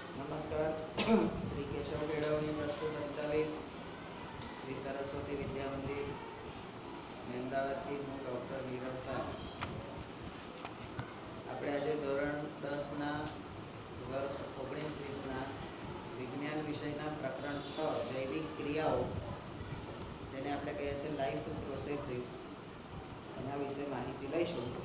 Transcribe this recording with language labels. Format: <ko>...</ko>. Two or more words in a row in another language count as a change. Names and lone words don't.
<gu>नमस्कार। श्री केशव केळवणी ट्रस्ट संचालित श्री सरस्वती विद्या मंदिर अमदावादથી હું ડૉક્ટર નીરવ શાહ। આપણે આજે ધોરણ 10ના વર્ષ 19-20ના વિજ્ઞાન વિષયના પ્રકરણ 6 જૈવિક ક્રિયાઓ, જેને આપણે કહીએ છીએ</gu> <en>life processes,</en> <gu>એના વિશે માહિતી લઈશું।</gu>